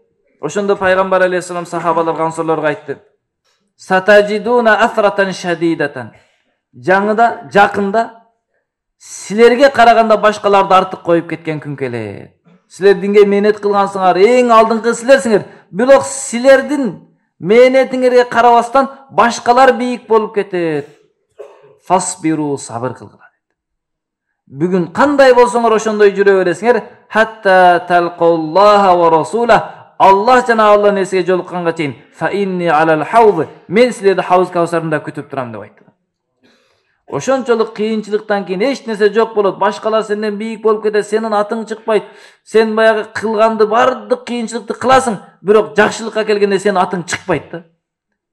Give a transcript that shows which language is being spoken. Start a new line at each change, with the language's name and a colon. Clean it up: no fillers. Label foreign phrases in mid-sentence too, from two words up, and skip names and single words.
Kyrgyz: Ошондо пайгамбар алейхисалам сахабаларга, ансорлорго айтты:
Arabic: ستجدون أثرة شديدة,
Kyrgyz: жакында силерге караганда башкаларды артык коюп кеткен күн келет. Силер динге мээнет кылгансыңар, эң алдыңкы силерсиңер. Бирок силердин мээнетиңерге карабастан башкалар бийик болуп кетет. Фасбиру, сабыр кылгыла дейт. Бүгүн кандай болсоңор ошондой жүрө бересиңер.
Arabic: حتى تلقوا الله ورسوله,
Kyrgyz: Аллах жана Аллахтын элчиге жолукканга чейин.
Arabic: فإني على الحوض,
Kyrgyz: мен силерди хауз каусарында күтүп турам деп айтты. Ошончолук кыйынчылыктан кийин эч нерсе жок болот. Башкалар сенден бийик болуп кетет, сенин атың чыкпайт. Сен баягы кылганды бардык кыйынчылыкты кыласың, бирок жакшылыкка келгенде сенин атың чыкпайт да.